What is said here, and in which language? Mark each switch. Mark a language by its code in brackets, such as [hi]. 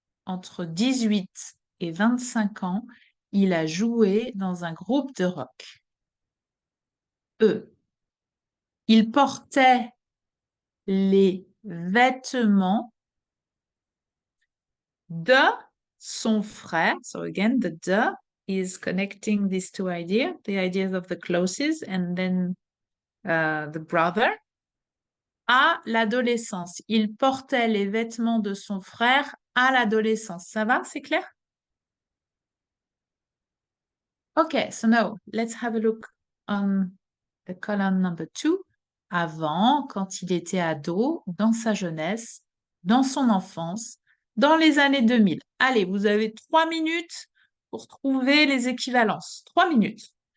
[fr] Entre 18 et 25 ans, il a joué dans un groupe de rock. E. Il portait les vêtements de son frère. [en] So again, the de is connecting these two ideas, the ideas of the closest and then the brother. [fr] À l'adolescence. Il portait les vêtements de son frère à l'adolescence. Ça va, c'est clair? [en] Okay, so now let's have a look on the column number 2. [fr] Avant, quand il était ado, dans sa jeunesse, dans son enfance, dans les années 2000. Allez, vous avez 3 minutes pour trouver les équivalences. 3 minutes.